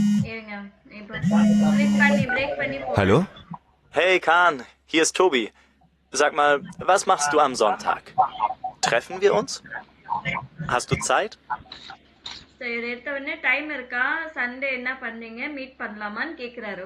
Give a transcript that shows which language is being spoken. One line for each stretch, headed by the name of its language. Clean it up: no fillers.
Tamil: இருங்க, இப்போ கிளிக் பண்ணி பிரேக் பண்ணி போ.
German: Hallo? Hey Kahn, hier ist Tobi. Sag mal, was machst du am Sonntag? Treffen wir uns? Hast du Zeit?
Tamil: சரி, எடுத்த உடனே டைம் இருக்கா, சண்டே என்ன பண்றீங்க, மீட் பண்ணலாமான்னு கேக்குறாரு.